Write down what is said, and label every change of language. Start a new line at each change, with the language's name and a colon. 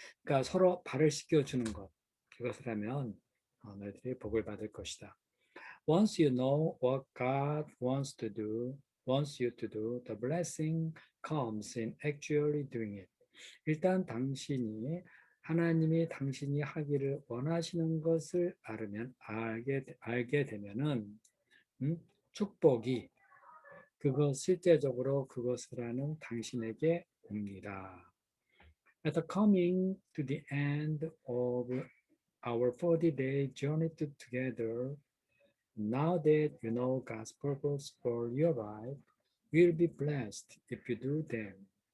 Korean: 그러니까 서로 발을 씻겨주는 것, 그것을 하면 너희들이 복을 받을 것이다.
English: Once you know what God wants you to do, the blessing comes in actually doing it.
Korean: 일단 하나님이 당신이 하기를 원하시는 것을 알게 되면은 축복이 실제적으로 그것을 하는 당신에게 옵니다.
English: At the coming to the end of our 40-day journey together, now that you know God's purpose for your life, you'll be blessed if you do them.